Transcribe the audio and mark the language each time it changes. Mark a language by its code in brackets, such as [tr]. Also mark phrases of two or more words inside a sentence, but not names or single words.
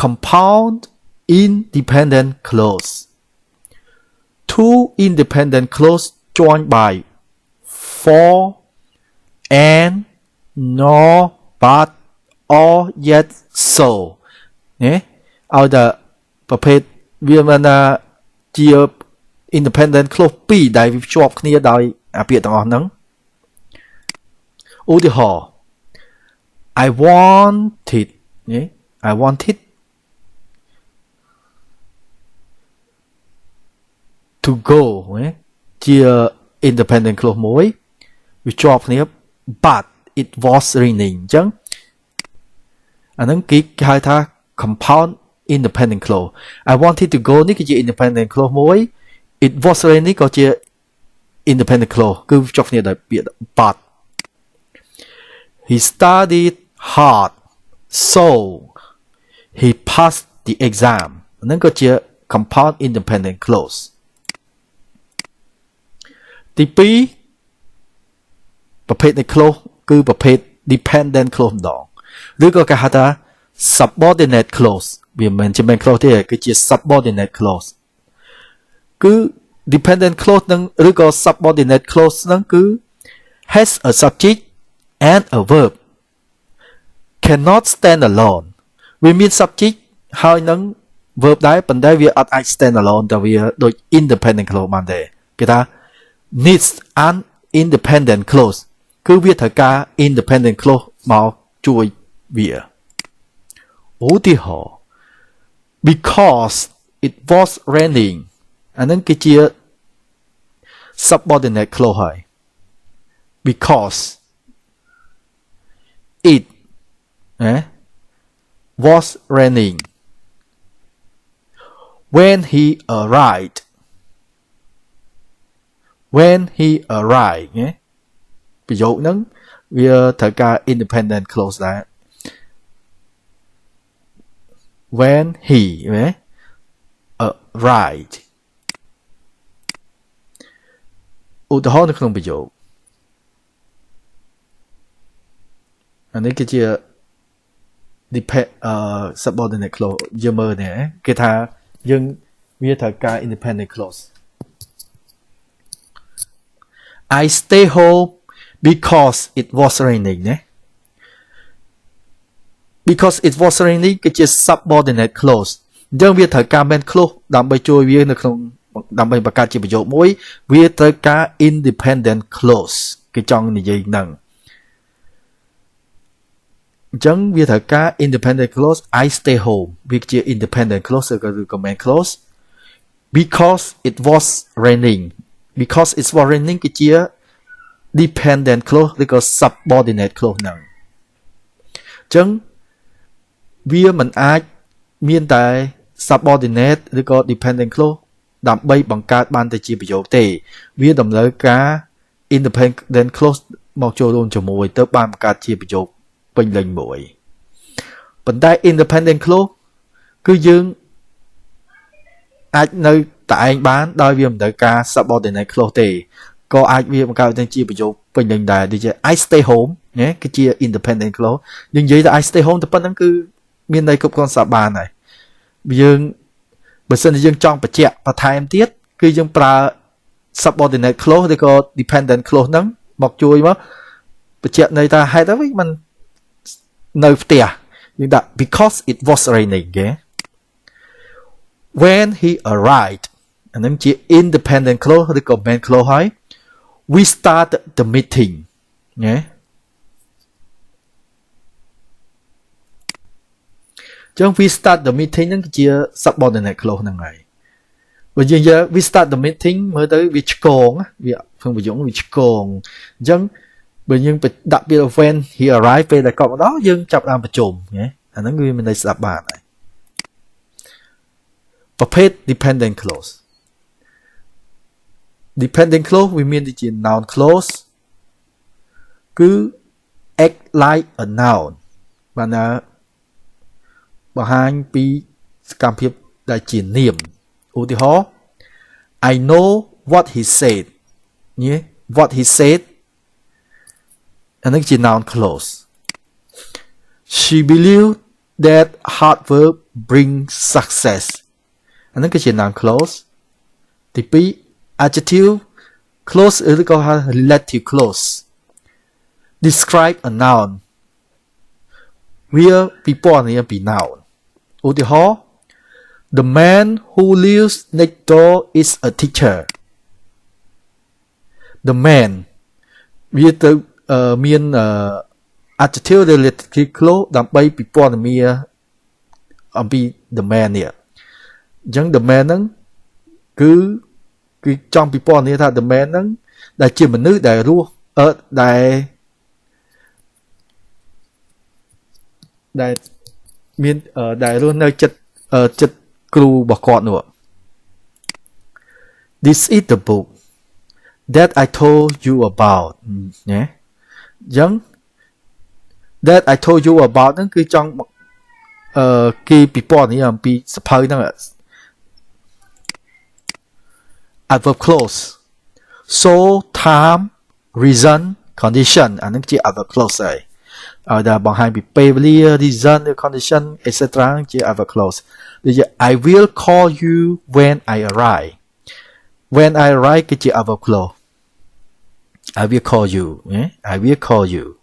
[en] compound independent clause two independent clause joined by for and nor but or yet so [km] ឲ្យតែប្រភេទវាមានជា [en] independent clause [km] 2 ដែលវាភ្ជាប់គ្នាដោយអាពាក្យទាំងអស់ហ្នឹងឧទាហរណ៍ [en] I wanted to go ជា independent clause [km] មួយវាជាប់គ្នា [en] but it was raining [km] អញ្ចឹងអាហ្នឹងគេហៅថា [en] compound independent clause I wanted to go [km] នេះគឺជា [en] independent clause មួយ it was raining [km] ក៏ជា [en] independent clause [km] គឺជាប់គ្នាដោយពាក្យ [en] but he studied hard so he passed the exam [km] ហ្នឹងក៏ជា [en] compound independent clause [km] ទី2ប្រភេទនៃ [en] clause [km] គឺប្រភេទ [en] dependent clause [km] ម្ដងឬក៏គេ ហៅថា [en] subordinate clause [km] វាមិនមែនជា [en] main clause [km] ទេគឺជា [en] subordinate clause [km] គឺ [en] dependent clause [km] នឹងឬក៏ subordinate [en] clause [km] ហ្នឹងគឺ [en] has a subject and a verb cannot stand alone [km] វាមាន [en] subject [km] ហើយនឹង verb ដែរប៉ុន្តែវាអត់អាច [en] stand alone [km] តែវាដូច [en] independent clause [km] បានទេគេថា [en] needs an independent clause [km] គឺវាត្រូវការ [en] independent clause [km] មកជួយវាឧទាហរណ៍ [en] because it was raining [km] អានឹងគឺជា [en] subordinate clause [km] ហើយ [en] because it was raining when he arrived [km] ប្រយោគហ្នឹងវាត្រូវការ [en] independent clause ដែរ when he arrived [km] ឧទាហរណ៍នៅក្នុងប្រយោគអានេះគឺជា [en] subordinate clause [km] យើងមើលនេះគេថាយើងវាត្រូវការ [en] independent clause I stay home because it was raining [km] ណា [en] because it was raining [km] គឺជា [en] subordinate clause [km] អញ្ចឹងវាត្រូវការ [en] main clause [km] ដើម្បីជួយវានៅក្នុងដើម្បីបង្កើតជាប្រយោគមួយវាត្រូវការ [en] independent clause [km] គេចង់និយាយហ្នឹង អញ្ចឹងវាត្រូវការ [en] independent clause I stay home [km] វាជា [en] independent clause [km] ឬក៏ main [en] clause because it was raining because it was raining [km] គឺជា [en] dependent clause [km] ឬក៏ [en] subordinate clause [km] ហ្នឹងអញ្ចឹងវាមិនអាចមានតែ subordinate ឬក៏ [en] dependent clause [km] ដើម្បីបង្កើតបានទៅជាប្រយោគទេវាតម្រូវការ [en] independent clause [km] មកចូលរួមជាមួយទៅបានបង្កើតជាប្រយោគពេញលេញមួយប៉ុន្តែ [en] independent clause [km] គឺយើង អាចនៅតែឯងបានដោយវាមិនត្រូវការ [en] subordinate clause [km] ទេក៏អាចវាបង្កើតទៅជាប្រយោគពេញលេញដែរដូចជា [en] I stay home [km] ណាគឺជា [en] independent clause [km] យើងនិយាយថា [en] I stay home [km] តែប៉ុណ្្នឹងគឺមានន័យគ្រប់គ្រា ន់ស្រាប់បានហើយយើងបើសិនជាយើងចង់បញ្ជាក់បន្ថែមទៀតគឺយើងប្រើ [en] subordinate clause [km] ឬក៏ [en] dependent clause [km] ហ្នឹងមកជួយមកបញ្ជាក់ន័យថាហេតុអីมันនៅផ្ទះយើងដាក់ [en] because it was raining [km] គេ [en] when he arrived [km] អាហ្នឹងជា [en] independent clause [km] ឬក៏ [en] main clause [km] ហើយ [en] we start the meeting [km] ណា ចឹង [en] we start the meeting [km] ហ្នឹងគឺជា [en] subordinate clause [km] ហ្នឹងហើយបើយើងយក [en] we start the meeting [km] មើលទៅវាឆ្កងវាក្នុងប្រយោគវាឆ្កងអញ្ចឹងបើយើងដាក់ពាក្យ [en] when he arrived [km] ពេលដែលគាត់មកដល់យើងចាប់ដើមប្រជុំណាអាហ្នឹងវាមានន័យស្ដាប់បានហើយ ប្រភេទ [en] dependent clause dependent clause [km] វាមានដូចជា [en] noun clause [km] គឺ [en] act like a noun [km] បានថាបង្ហាញពី សកម្មភាពដែលជានាមឧទាហរណ៍ [en] I know what he said [km] ញ៉េ [en] what he said [km] អានេះជា [en] noun clause she believed that hard work brings success [km] អានេះគឺជា [en] noun clause ទី2 adjective clause ឬក៏ relative clause describe a noun [km] វាពិពណ៌នាពី [en] noun ឧទាហរណ៍ the man who lives next door is a teacher the man [km] វាទៅមាន [en] adjective relative clause [km] ដើម្បីពិពណ៌នាអំពី [en] the man [km] នេះអញ្ចឹង [en] the man [km] ហ្នឹងគឺចង់ពិពណ៌នាថា [en] the man [km] ហ្នឹងដែលជាមនុស្សដែលរស់ ដែលមានដែលរស់នៅចិត្តគ្រូរបស់គាត់នោះ [en] This is the book that I told you about [km] ណាអញ្ចឹង [en] that I told you about [km] ហ្នឹងគឺចង់គេពិពណ៌នាអំពីសភៅហ្នឹង [en] adverb clause so time reason condition [km] អានឹងជា [en] adverb clause [km] ហើយឲ្យតែបង្ហាញពីពេលវេលា [en] reason condition etc ជា adverb clause ដូចជា I will call you when I arrive when I arrive គឺជា adverb clause I will call you I will call you